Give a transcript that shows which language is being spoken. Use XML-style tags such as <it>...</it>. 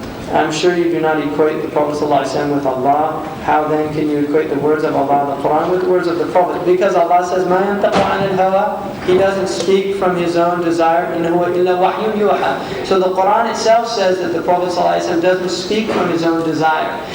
<en>I'm sure you do not equate the Prophet ﷺ with Allah. How then can you equate the words of Allah, the Quran, with the words of the Prophet? Because Allah says,</en> <ar>مَا يَنْتَقُ عَنِ الْهَوَىٰ.</ar> <en>He doesn't speak from his own desire.</en> <ar>إِنْ هُوَ إِلَّا وَحْيٌ يُوحَىٰ.</ar> <en>So the Quran itself says that the Prophet ﷺ doesn't speak from his own desire.</en>